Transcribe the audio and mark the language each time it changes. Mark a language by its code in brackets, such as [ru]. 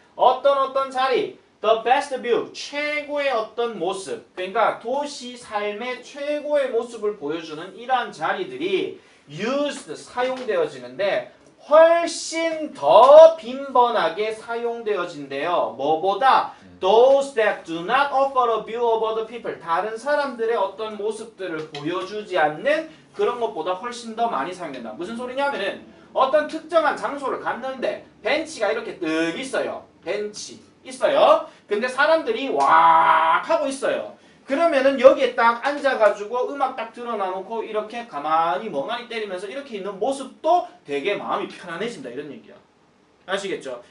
[ko] 어떤 자리, [en] the best view, [ko] 최고의 어떤 모습, 그러니까 도시 삶의 최고의 모습을 보여주는 이러한 자리들이 used, 사용되어지는데 훨씬 더 빈번하게 사용되어진대요. 뭐보다? [en] Those that do not offer a view of other people. [ko] 다른 사람들의 어떤 모습들을 보여주지 않는 그런 것보다 훨씬 더 많이 사용된다. 무슨 소리냐면은 어떤 특정한 장소를 갔는데 벤치가 이렇게 뜩 있어요. 벤치 있어요. 근데 사람들이 왁 하고 있어요. 그러면은 여기에 딱 앉아가지고 음악 딱 틀어놔놓고 이렇게 가만히 멍하니 때리면서 이렇게 있는 모습도 되게 마음이 편안해진다 이런 얘기야. 아시겠죠?